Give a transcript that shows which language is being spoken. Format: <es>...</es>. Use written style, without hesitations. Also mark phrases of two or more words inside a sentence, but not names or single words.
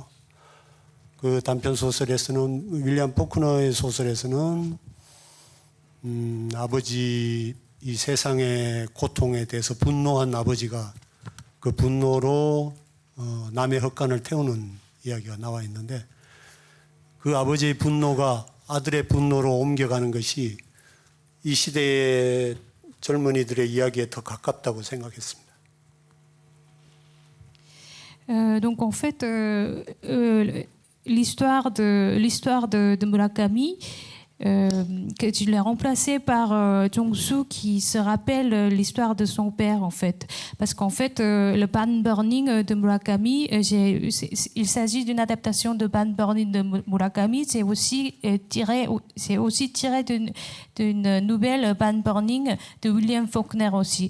<ko>그 단편 소설에서는 윌리엄 포크너의 소설에서는 아버지 이 세상의 고통에 대해서 분노한 아버지가 그 분노로 남의 헛간을 태우는 이야기가 나와 있는데 그 아버지의 분노가 아들의 분노로 옮겨가는 것이 이 시대의 젊은이들의 이야기에 더 가깝다고 생각했습니다.</ko> <fr>Donc en fait, l'histoire de Murakami, que tu l'as remplacé par Jong-soo qui se rappelle l'histoire de son père en fait, parce qu'en fait le Ban Burning de Murakami, il s'agit d'une adaptation de Ban Burning de Murakami, c'est aussi tiré d'une nouvelle Ban Burning de William Faulkner aussi.</fr>